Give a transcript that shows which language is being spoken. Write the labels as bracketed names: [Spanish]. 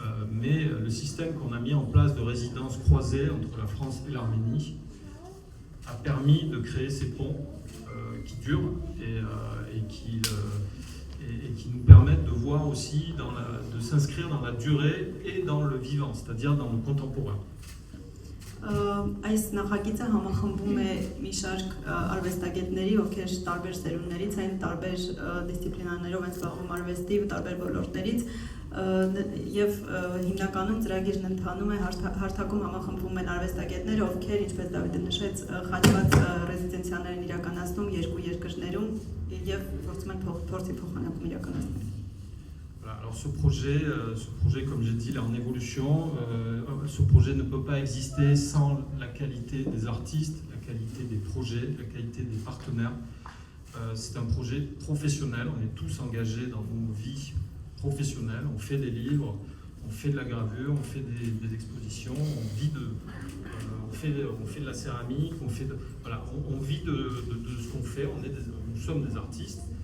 [French] Mais le système qu'on a mis en place de résidence croisée entre la France et l'Arménie a permis de créer ces ponts qui durent et qui nous permettent de voir aussi, de s'inscrire dans la durée et dans le vivant, c'est-à-dire dans le contemporain. [Armenian] Այս նախագիծը համախմբում է մի շարք արվեստագետների, ովքեր տարբեր սերունդներից են, տարբեր դիսցիպլինաներով են զբաղվում արվեստի ու տարբեր ոլորտներից եւ հիմնականում ծրագիրն ընթանում է հարթակում համախմբվում են արվեստագետները, ովքեր, ինչպես Դավիթը նշեց, խաչված ռեզիդենցիաներ են իրականացնում երկու երկրներում եւ փորձում են փորձի փոխանակում իրականացնել։ [French] Alors ce projet, comme j'ai dit, il est en évolution. Ce projet ne peut pas exister sans la qualité des artistes, la qualité des projets, la qualité des partenaires. C'est un projet professionnel, on est tous engagés dans nos vies professionnelles, on fait des livres, on fait de la gravure, on fait des expositions, on fait de la céramique, on vit de ce qu'on fait, nous sommes des artistes.